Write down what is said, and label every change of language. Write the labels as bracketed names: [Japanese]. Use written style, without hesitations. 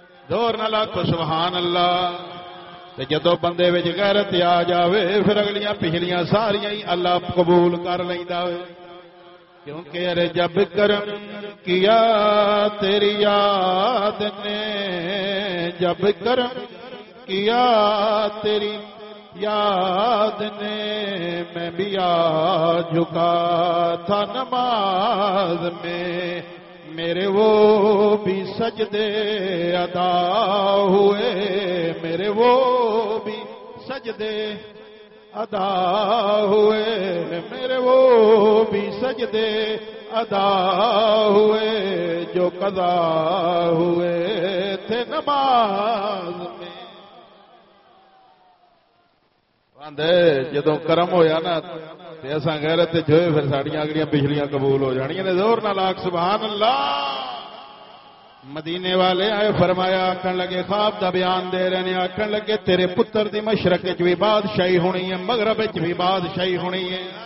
[Punjabi] ਜ਼ੋਰ ਨਾਲ ਸੁਭਾਨ ਅੱਲਾਹ ਤੇ ਜਦੋਂ ਬੰਦੇ ਵਿੱਚ ਗੈਰਤ ਆ ਜਾਵੇ ਫਿਰ ਅਗਲੀਆਂ ਪਿਛਲੀਆਂ ਸਾਰੀਆਂ ਹੀ ਅੱਲਾ ਕਬੂਲ ਕਰ ਲੈਂਦਾ ਵੇ ਕਿਉਂਕਿ [Urdu] ਅਰੇ ਜਬ ਕਰਮ ਕੀਆ ਤੇਰੀ [Punjabi] ਯਾਦ ਨੇ ਜਬ ਕਰਮ ਕੀਆ ਤੇਰੀ [Urdu] یاد نے میں بھی آ جھکا تھا نماز میں میرے وہ بھی سجدے ادا ہوئے میرے وہ بھی سجدے ادا ہوئے میرے وہ بھی سجدے ادا ہوئے جو قضا ہوئے تھے نماز میں [Punjabi] جدو کرم ہویا نا ایسا غیرت جو ساری اگلیاں پچھلیاں قبول ہو جانیاں نے زور نال آکھ سبحان اللہ مدینے والے آئے فرمایا آکھن لگے خواب دا بیان دے رہے نے آکھن لگے تیرے پتر دی مشرق وچ وی بادشاہی ہونی ہے مغرب وچ وی بادشاہی ہونی ہے